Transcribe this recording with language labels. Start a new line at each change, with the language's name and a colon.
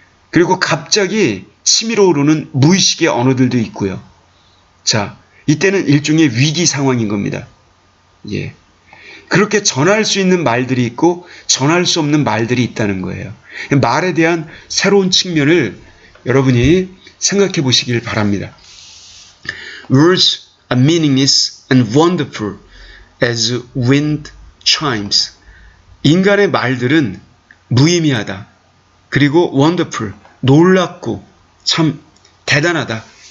Korean: 그리고 갑자기 치밀어 오르는 무의식의 언어들도 있고요. 자, 이때는 일종의 위기 상황인 겁니다. 예. 그렇게 전할 수 있는 말들이 있고 전할 수 없는 말들이 있다는 거예요. 말에 대한 새로운 측면을 여러분이 생각해 보시길 바랍니다.
English: Words are meaningless and wonderful as wind chimes.
Korean: 인간의 말들은 무의미하다. 그리고 wonderful, 놀랍고 참 대단하다.